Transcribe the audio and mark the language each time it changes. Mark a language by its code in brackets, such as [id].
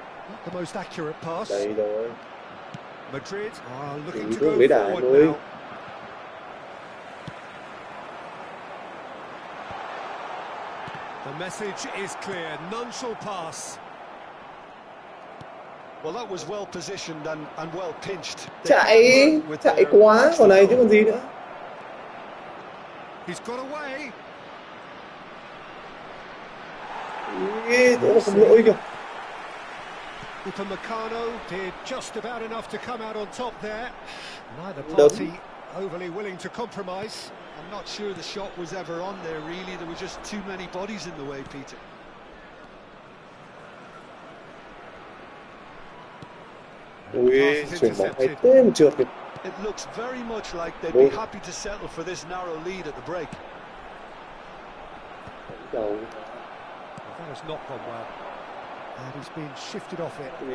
[en] Not the most accurate pass. Madrid are looking to go forward now. The message is clear. None shall pass. Well, that was well positioned and well pinched. [vi] Chạy quá, còn này chứ còn gì nữa. [en] He's got away. [vi] Không lỗi kìa. [en] Upamecano did just about enough to come out on top there. Neither party overly willing to compromise. I'm not sure the shot was ever on there, really. There were just too many bodies in the way, Peter. [vi] Ui, chuyển bóng hay thế mà trượt kìa. [en] It looks very much like they'd be happy to settle for this narrow lead at the break. That has not gone well. And he's been shifted off it.